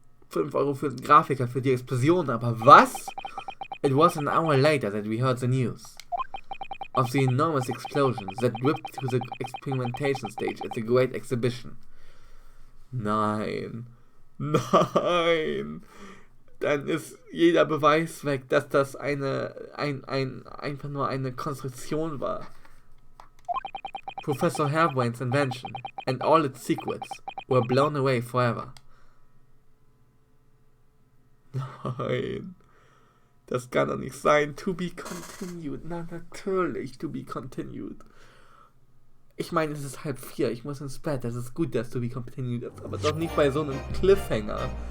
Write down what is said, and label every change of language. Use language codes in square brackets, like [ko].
[de] €5 für den Grafiker für die Explosion, aber was? [en] It was an hour later that we heard the news of the enormous explosion that ripped through the experimentation stage at the Great Exhibition. [de] Nein. Nein. Dann ist jeder Beweis weg, dass das einfach nur eine Konstruktion war. [en] Professor Hairbrain's invention and all its secrets were blown away forever. [de] Nein. Das kann doch nicht sein. [en] To be continued. [de] Na, natürlich. [en] To be continued. [de] Ich meine, es ist 3:30. Ich muss ins Bett. Das ist gut, dass [en] to be continued [de] ist. Aber doch nicht bei so einem Cliffhanger.